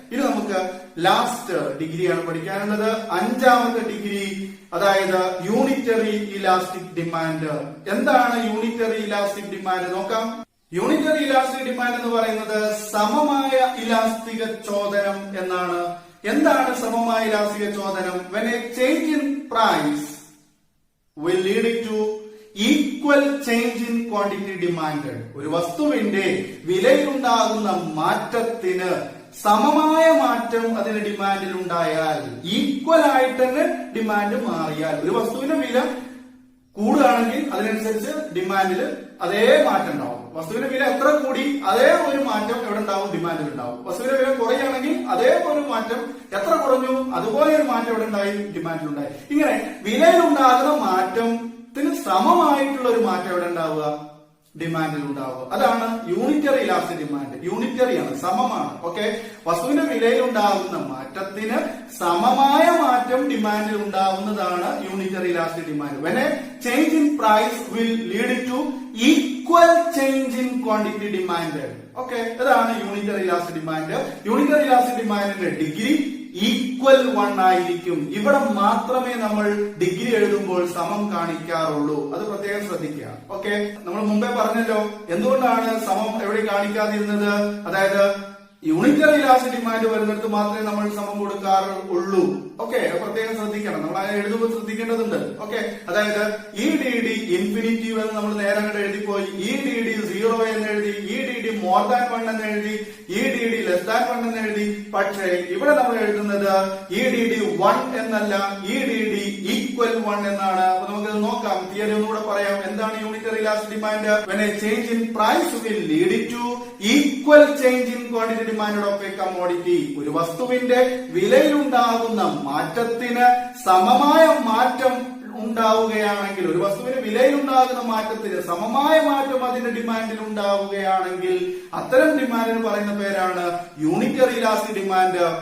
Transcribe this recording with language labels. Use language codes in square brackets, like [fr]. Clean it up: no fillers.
[ml] ഇനി നമുക്ക് ലാസ്റ്റ് ഡിഗ്രിയാണ് പഠിക്കാനുള്ളത്. 5ാമത്തെ ഡിഗ്രി, അതായത് യൂണിറ്ററി ഇലാസ്റ്റിക് ഡിമാൻഡ്. എന്താണ് യൂണിറ്ററി ഇലാസ്റ്റിക് ഡിമാൻഡ് നോക്കാം. യൂണിറ്ററി ഇലാസ്റ്റിക് ഡിമാൻഡ് എന്ന് പറയുന്നത് സമമായ ഇലാസ്തിക ചോദനം എന്നാണ്. എന്താണ് സമമായ ഇലാസ്തിക ചോദനം? [en] When a change in price will lead to equal change in quantity demanded. [ml] ഒരു വസ്തുവിന്റെ വിലയിലുണ്ടാകുന്ന മാറ്റത്തിന് സമമായ മാറ്റം അതിന് ഡിമാൻഡിൽ ഉണ്ടായാൽ, ഈക്വൽ ആയിട്ട് തന്നെ ഡിമാൻഡ് മാറിയാൽ, ഒരു വസ്തുവിന്റെ വില കൂടുകയാണെങ്കിൽ അതിനനുസരിച്ച് ഡിമാൻഡിൽ അതേ മാറ്റം ഉണ്ടാവും. വസ്തുവിന്റെ വില എത്ര കൂടി അതേ ഒരു മാറ്റം എവിടെ ഉണ്ടാവും? ഡിമാൻഡിൽ ഉണ്ടാവും. വസ്തുവിന്റെ വില കുറയുകയാണെങ്കിൽ അതേ ഒരു മാറ്റം, എത്ര കുറഞ്ഞു അതുപോലെ ഒരു മാറ്റം എവിടെ ഉണ്ടായി? ഡിമാൻഡിൽ ഉണ്ടായി. ഇങ്ങനെ വിലയിലുണ്ടാകുന്ന മാറ്റത്തിന് സമമായിട്ടുള്ള ഒരു മാറ്റം എവിടെ ഉണ്ടാവുക? ഡിമാൻഡിൽ ഉണ്ടാവുക. അതാണ് യൂണിറ്ററി ഇലാസ്റ്റിക് ഡിമാൻഡ്. യൂണിറ്ററിയാണ്, സമമാണ്. ഓക്കെ. വസ്തുവിന്റെ വിലയിൽ ഉണ്ടാകുന്ന മാറ്റത്തിന് സമമായ മാറ്റം ഡിമാൻഡിൽ ഉണ്ടാവുന്നതാണ് unitary elastic demand. [en] When a change in price will lead to equal change in quantity demanded. [ml] Okay. ഇതാണ് unitary elastic demand. Unitary elastic ഡിമാൻഡിന്റെ degree equal 1 ആയിരിക്കും. ഇവിടെ മാത്രമേ നമ്മൾ ഡിഗ്രി എഴുതുമ്പോൾ സമം കാണിക്കാറുള്ളൂ. അത് പ്രത്യേകം ശ്രദ്ധിക്കുക. ഓക്കെ. നമ്മൾ മുമ്പേ പറഞ്ഞല്ലോ എന്തുകൊണ്ടാണ് സമം എവിടെ കാണിക്കാതിരുന്നത്. അതായത് യൂണിറ്ററി ഇലാസ്റ്റിക് ഡിമാൻഡ് വരുന്നിടത്ത് മാത്രമേ നമ്മൾ സമം കൊടുക്കാറുള്ളൂ. ഓക്കെ. പ്രത്യേകം ശ്രദ്ധിക്കണം. നമ്മൾ അങ്ങനെ എഴുതുമ്പോൾ ശ്രദ്ധിക്കേണ്ടതുണ്ട്. ഓക്കെ. അതായത് EDD ഇൻഫിനിറ്റി എന്ന് നമ്മൾ നേരെ അങ്ങോട്ട് എഴുതിപ്പോയി. EDD 0 എന്ന് എഴുതി, EDD മോർ ദാൻ 1 എന്ന് എഴുതി, EDD ലെസ് ദാൻ 1 എന്ന് എഴുതി. പക്ഷേ ഇവിടെ നമ്മൾ എഴുതുന്നത് EDD 1 എന്നല്ല, EDD ഈക്വൽ 1 എന്നാണ്. അപ്പൊ നമുക്കത് നോക്കാം. തിയറി ഒന്നുകൂടെ പറയാം. എന്താണ് unitary elastic demand? [en] When a change in price will lead to equal change in quantity demanded of a commodity. [ml] ഒരു വസ്തുവിന്റെ വിലയിലുണ്ടാകുന്ന മാറ്റത്തിന് സമമായ മാറ്റം ഉണ്ടാവുകയാണെങ്കിൽ, ഒരു വസ്തുവിന്റെ വിലയിലുണ്ടാകുന്ന മാറ്റത്തിന് സമമായ മാറ്റം അതിന്റെ ഡിമാൻഡിൽ ഉണ്ടാവുകയാണെങ്കിൽ അത്തരം ഡിമാൻഡിന് പറയുന്ന പേരാണ് യൂണിറ്ററി ഇലാസ്റ്റിക് ഡിമാൻഡ്.